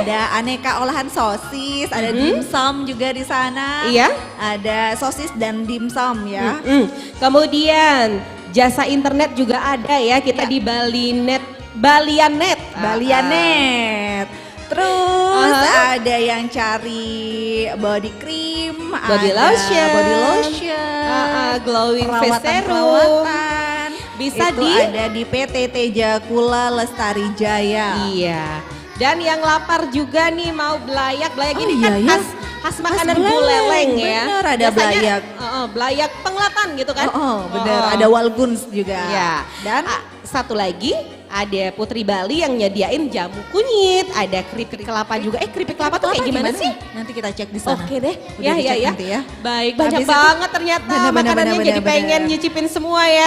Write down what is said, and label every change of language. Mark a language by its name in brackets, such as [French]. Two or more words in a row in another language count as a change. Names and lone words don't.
[Indonesian] ada aneka olahan sosis, ada dimsum juga di sana. Iya. Ada sosis dan dimsum ya. Kemudian jasa internet juga ada ya, kita di Balianet. Balianet. Terus ada yang cari [English] body cream, [Indonesian] Body ada lotion. [English] body lotion, glowing face serum. [Indonesian] perawatan. Bisa Itu di ada di PT Tejakula Lestari Jaya. Iya. Dan yang lapar juga nih mau belayak ini iya, kan iya. khas makanan Khas Buleleng ya. bener, ada Biasanya, belayak. Belayak penglatan gitu kan. Bener, ada walguns juga. Ya. Dan satu lagi ada Putri Bali yang nyediain jamu kunyit, ada keripik kelapa juga. Keripik kelapa tuh kayak gimana sih? Nanti kita cek di sana. Oke deh. Udah dicek ya. nanti ya. Baik, banyak Habis itu- banget ternyata makanannya jadi pengen nyicipin semua ya.